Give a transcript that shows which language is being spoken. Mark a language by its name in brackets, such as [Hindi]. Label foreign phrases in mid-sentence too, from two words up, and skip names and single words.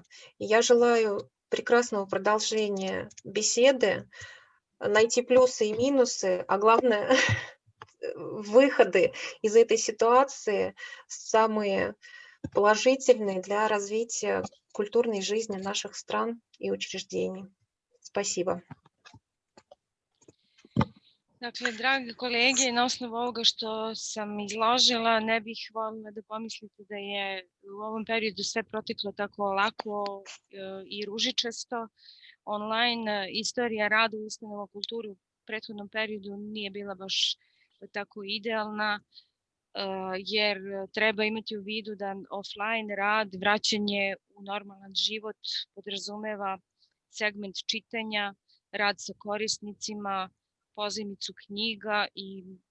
[Russian] Я желаю прекрасного продолжения беседы, найти плюсы и минусы, а главное, выходы из этой ситуации самые положительные для развития культурной жизни наших стран и учреждений. Спасибо. [Serbian] Dakle, dragi kolege, na osnovu ovoga što sam izložila, ne bih voljela da pomislite da je u ovom periodu sve proteklo tako lako i ružičasto. Online istorija rada u ustanovama kulture u prethodnom periodu nije bila baš tako idealna, jer treba imati u vidu da offline rad, vraćanje u normalan život podrazumeva segment čitanja, rad sa korisnicima, pozajmicu knjiga i